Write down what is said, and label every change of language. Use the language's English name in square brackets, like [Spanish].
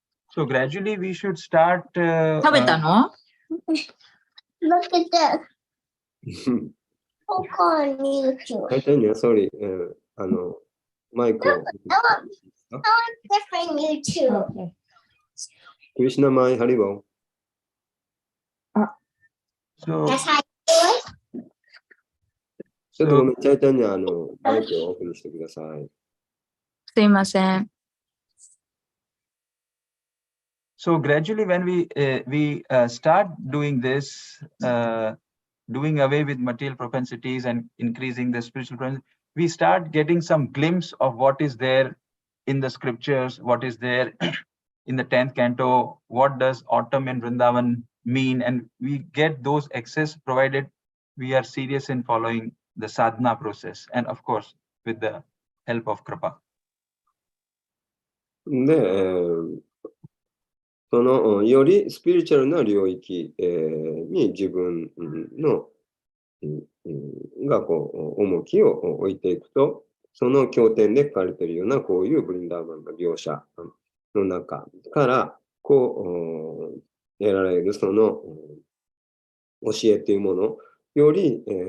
[English] So gradually we should start. [Japanese] 食べたの？ [English] Look at this. Popcorn YouTube. Tanya, sorry. [Japanese] マイクを。 [English] I want different YouTube. Okay. [Japanese] クリシナマイハリボー。 [English] So That's how you do it. [Japanese] ちょっとごめん、チャイタンにマイクをオフにしてください。すいません。 [English] So gradually, when we start doing this, doing away with material propensities and increasing the spiritual propensities, we start getting some glimpse of what is there in the scriptures, what is there in the 10th canto, what does autumn in Vrindavan mean, and we get those access provided we are serious in following the sadhana process, and of course, with the help of Kripa. [Japanese] で、よりスピリチュアルな領域、に自分の、が重きを置いていくと、その経典で書かれているようなこういうブリンダーバンの描写の中から得られる教えというものより、